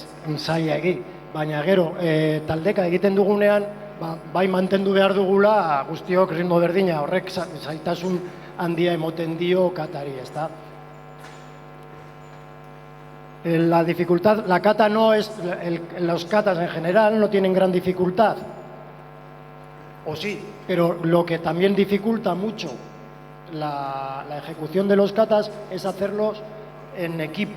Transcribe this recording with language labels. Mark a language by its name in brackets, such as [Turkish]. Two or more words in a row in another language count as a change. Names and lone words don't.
[Basque] zaila egi, baina gero taldeka egiten dugunean, bai mantendu behar dugula guztiok ritmo berdina, horrek zailtasun handia emoten dio katari, ezta? [Spanish] La dificultad, la kata no es, los katas en general no tienen gran dificultad, o sí, pero lo que también dificulta mucho la ejecución de los katas es hacerlos en equipo.